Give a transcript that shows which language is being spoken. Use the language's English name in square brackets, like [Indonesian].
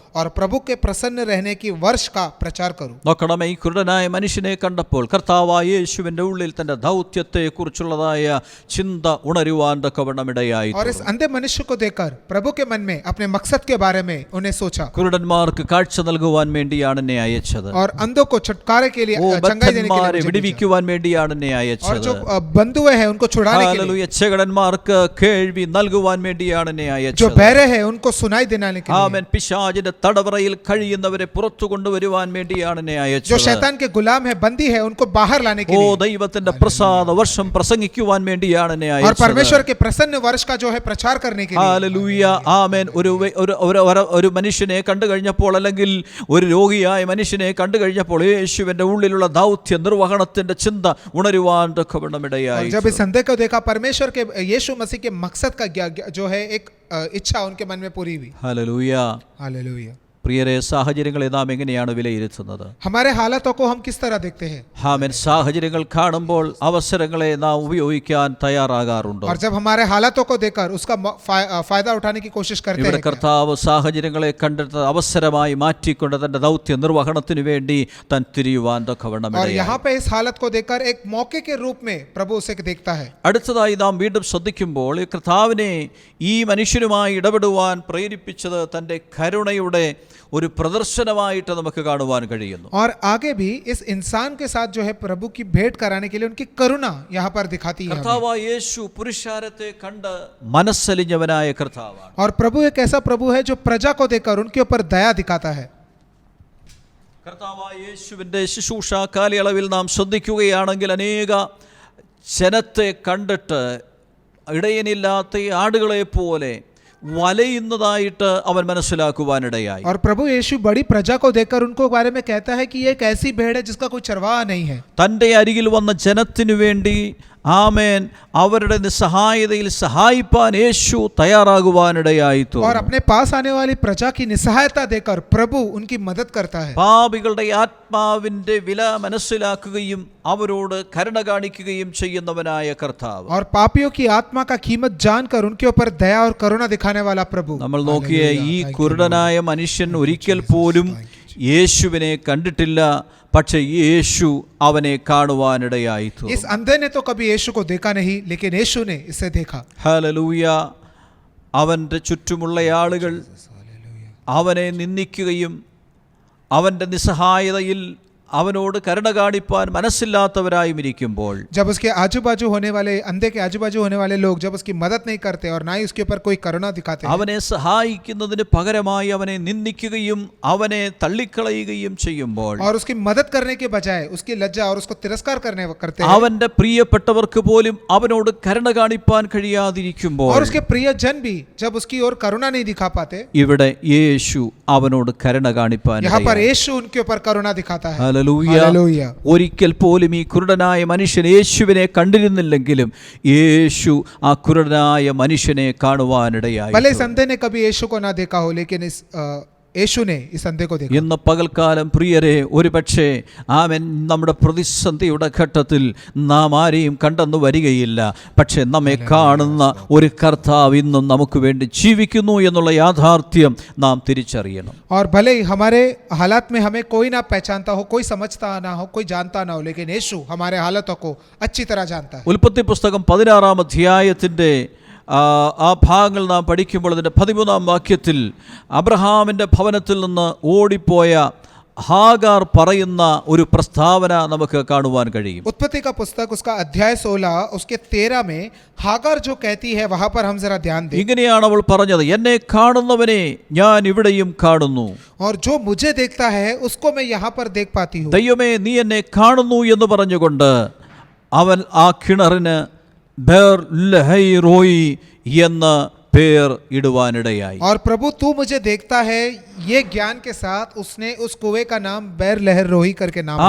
[Hindi] और प्रभु के प्रसन्न रहने की वर्ष का प्रचार करूं। [Malayalam] നോക്കണമേ, ഈ കുരുടനായ മനുഷ്യനെ കണ്ടപ്പോൾ കർത്താവായ യേശുവിന്റെ ഉള്ളിൽ തന്റെ ദൗത്യത്തെ കുറിച്ചുള്ളതായ ചിന്ത ഉണരുവാൻ തക്കവണ്ണമിടയായി. [Hindi] और इस अंधे मनुष्य को देखकर प्रभु के मन में अपने मकसद के बारे में उन्हें सोचा। [Malayalam] കുരുടന്മാർക്ക് കാഴ്ച നൽകുവാൻ വേണ്ടിയാണ് എന്നെ അയച്ചത്. [Hindi] और अंधों को छुटकारे के लिए, चंगाई देने के लिए [Malayalam] വിടുവിക്കുവാൻ വേണ്ടിയാണ് എന്നെ [Hindi] और [Malayalam] അയച്ചത്. [Hindi] जो बंधुए हैं उनको छुड़ाने के लिए, [Malayalam] ഹല്ലേലൂയ. ചെകിടന്മാർക്ക് കേൾവി നൽകുവാൻ വേണ്ടിയാണ് എന്നെ [Hindi] जो [Malayalam] അയച്ചത്. [Hindi] बहरे हैं उनको सुनाई दिलाने के लिए, [Malayalam] ആമേൻ. പിശാചിന്റെ തടവറയിൽ കഴിയുന്നവരെ പുറത്തു കൊണ്ടുവരുവാൻ വേണ്ടിയാണ് എന്നെ [Hindi] जो [Malayalam] അയച്ചത്. [Hindi] शैतान के गुलाम है, बंदी है, उनको बाहर लाने के लिए, [Malayalam] ദൈവത്തിന്റെ പ്രസാദ വർഷം പ്രസംഗിക്കുവാൻ വേണ്ടിയാണ് എന്നെ [Hindi] और [Malayalam] അയച്ചത്. [Hindi] परमेश्वर के प्रसन्न वर्ष का जो है प्रचार करने के लिए। [Malayalam] ഹല്ലേലൂയ. ആമേൻ. ഒരു മനുഷ്യനെ കണ്ടു കഴിഞ്ഞപ്പോൾ, അല്ലെങ്കിൽ ഒരു രോഗിയായ മനുഷ്യനെ കണ്ടു കഴിഞ്ഞപ്പോൾ യേശുവിന്റെ ഉള്ളിലുള്ള ദൗത്യ നിർവഹണത്തിന്റെ ചിന്ത ഉണരുവാൻ തക്കവണ്ണമിടയായി. [Hindi] जब इस संदेह को देखा, परमेश्वर के यीशु मसीह के मकसद का जो है एक इच्छा उनके मन में पूरी हुई। [Malayalam] ഹല്ലേലൂയ. [Hindi] हालेलुया। [Malayalam] പ്രിയരെ, സാഹചര്യങ്ങളെ നാം എങ്ങനെയാണ് വിലയിരുത്തുന്നത്? [Hindi] हमारे हालातों को हम किस तरह देखते हैं? [Malayalam] ആമേൻ. സാഹചര്യങ്ങൾ കാണുമ്പോൾ അവസരങ്ങളെ നാം ഉപയോഗിക്കാൻ തയ്യാറാകാറുണ്ടോ? [Hindi] और जब हमारे हालातों को देखकर उसका फायदा उठाने की कोशिश करते [Malayalam] ഇവിടെ [Hindi] हैं क्या? [Malayalam] കർത്താവ് സാഹചര്യങ്ങളെ കണ്ടിട്ട് അവസരമായി മാറ്റിക്കൊണ്ട് തന്റെ ദൗത്യ നിർവഹണത്തിന് വേണ്ടി താൻ തിരിയുവാൻ [Hindi] और [Malayalam] തക്കവണ്ണമിടയായി. [Hindi] यहाँ पे इस हालत को देखकर एक मौके के रूप में प्रभु उसे देखता है। [Malayalam] അടുത്തതായി നാം വീണ്ടും ശ്രദ്ധിക്കുമ്പോൾ ഈ കർത്താവിനെ ഈ മനുഷ്യനുമായി ഇടപെടുവാൻ പ്രേരിപ്പിച്ചത് തൻ്റെ കരുണയുടെ ഒരു പ്രദർശനമായിട്ട് നമുക്ക് കാണുവാൻ കഴിയുന്നു. [Hindi] और आगे भी इस इंसान के साथ जो है प्रभु की भेंट कराने के लिए उनकी करुणा यहाँ पर दिखाती है हमें। [Malayalam] കർത്താവായ യേശു പുരുഷാരത്തെ കണ്ട് മനസ്സലിഞ്ഞവനായ കർത്താവാണ്. [Hindi] और प्रभु एक ऐसा प्रभु है जो प्रजा को देखकर उनके ऊपर दया दिखाता है। [Malayalam] കർത്താവായ യേശുവിൻ്റെ ശുശ്രൂഷ കാലയളവിൽ നാം ശ്രദ്ധിക്കുകയാണെങ്കിൽ അനേക ജനത്തെ കണ്ടിട്ട് ഇടയനില്ലാത്ത ആടുകളെ പോലെ വലയുന്നതായിട്ട് അവൻ മനസ്സിലാക്കുവാനിടയായി. [Hindi] और प्रभु यीशु बड़ी प्रजा को देखकर उनको बारे में कहता है कि ये एक ऐसी भेड़ है जिसका कोई चरवाहा नहीं है। [Malayalam] തൻ്റെ അരികിൽ വന്ന ജനത്തിനു വേണ്ടി ആമേൻ അവരുടെ നിസ്സഹായതയിൽ സഹായിപ്പാൻ യേശു തയ്യാറാകുവാനിടയായി. [Hindi] और अपने पास आने वाली प्रजा की निस्सहायता देखकर प्रभु उनकी मदद करता है। [Malayalam] പാപികളുടെ ആത്മാവിന്റെ വില മനസ്സിലാക്കുകയും അവരോട് കരുണ കാണിക്കുകയും ചെയ്യുന്നവനായ കർത്താവ്. [Hindi] और पापियों की आत्मा का कीमत जानकर उनके ऊपर दया और करुणा दिखाने वाला प्रभु। [Malayalam] നമ്മൾ നോക്കിയ ഈ കുരുടനായ മനുഷ്യൻ ഒരിക്കൽ പോലും യേശുവിനെ കണ്ടിട്ടില്ല, പക്ഷെ യേശു അവനെ കാണുവാനിടയായി. [Hindi] इस अंधे ने तो कभी यीशु को देखा नहीं, लेकिन यीशु ने इसे देखा। [Malayalam] ഹല്ലേലൂയ. അവൻ്റെ ചുറ്റുമുള്ള ആളുകൾ അവനെ നിന്ദിക്കുകയും അവൻ്റെ നിസ്സഹായതയിൽ അവനോട് കരുണ കാണിപ്പാൻ മനസ്സില്ലാത്തവരായും ഇരിക്കുമ്പോൾ, [Hindi] जब उसके आजू बाजू होने वाले, अंधे के आजू बाजू होने वाले लोग जब उसकी मदद नहीं करते और ना ही उसके ऊपर कोई करुणा दिखाते हैं, [Malayalam] അവനെ സഹായിക്കുന്നതിന് പകരമായി അവനെ നിന്ദിക്കുകയും അവനെ തള്ളിക്കളയുകയും ചെയ്യുമ്പോൾ, [Hindi] और उसकी मदद करने के बजाय उसकी लज्जा और उसको तिरस्कार करते हैं, [Malayalam] അവന്റെ പ്രിയപ്പെട്ടവർക്ക് പോലും അവനോട് കരുണ കാണിപ്പാൻ കഴിയാതിരിക്കുമ്പോൾ, [Hindi] और उसके प्रियजन भी जब उसकी ओर करुणा नहीं दिखा पाते, [Malayalam] ഇവിടെ യേശു അവനോട് കരുണ കാണിപ്പാൻ [Hindi] यहाँ पर यीशु उनके ऊपर करुणा दिखाता है। [Malayalam] ഹല്ലേലൂയ. ഒരിക്കൽ പോലും ഈ കുരുടനായ മനുഷ്യൻ യേശുവിനെ കണ്ടിരുന്നില്ലെങ്കിലും യേശു ആ കുരുടനായ മനുഷ്യനെ കാണുവാനിടയായി. [Hindi] भले इस अंधे ने कभी यीशु को ना देखा हो, लेकिन इस यीशु ने इस अंधे को देखा। [Malayalam] ഇന്ന് പകൽക്കാലം പ്രിയരെ, ഒരുപക്ഷെ ആമേൻ നമ്മുടെ പ്രതിസന്ധിയുടെ ഘട്ടത്തിൽ നാം ആരെയും കണ്ടെന്ന് വരികയില്ല, പക്ഷെ നമ്മെ കാണുന്ന ഒരു കർത്താവ് ഇന്നും നമുക്ക് വേണ്ടി ജീവിക്കുന്നു എന്നുള്ള യാഥാർത്ഥ്യം നാം തിരിച്ചറിയണം. [Hindi] और भले ही हमारे हालात में हमें कोई ना पहचानता हो, कोई समझता ना हो, कोई जानता ना हो, लेकिन यीशु हमारे हालातों को अच्छी तरह जानता है। [Malayalam] ഉൽപ്പത്തി പുസ്തകം 16-ാം അധ്യായത്തിൻ്റെ ആ ഭാഗങ്ങൾ നാം പഠിക്കുമ്പോൾ അതിൻ്റെ 13-ാം വാക്യത്തിൽ അബ്രഹാമിൻ്റെ ഭവനത്തിൽ നിന്ന് ഓടിപ്പോയ ഹാഗാർ പറയുന്ന ഒരു പ്രസ്താവന നമുക്ക് കാണുവാൻ കഴിയും. [Hindi] उत्पत्ति का पुस्तक उसका अध्याय 16 उसके 13 में हागार जो कहती है, वहां पर हम जरा ध्यान दें। [Malayalam] ഇങ്ങനെയാണ് അവൾ പറഞ്ഞത്, എന്നെ കാണുന്നവനെ ഞാൻ ഇവിടെയും കാണുന്നു. [Hindi] और जो मुझे देखता है उसको मैं यहाँ पर देख पाती हूँ। [Malayalam] ദൈവമേ, നീ എന്നെ കാണുന്നു എന്ന് പറഞ്ഞുകൊണ്ട് അവൻ ആ കിണറിന് ബേർ ലഹൈ റോയി എന്ന് പേർ ഇടുവാനിടയായി. [Hindi] और प्रभु तू मुझे देखता है, ये ज्ञान के साथ उसने उस कुएं का नाम बैर लहर रोही करके नाम रखा।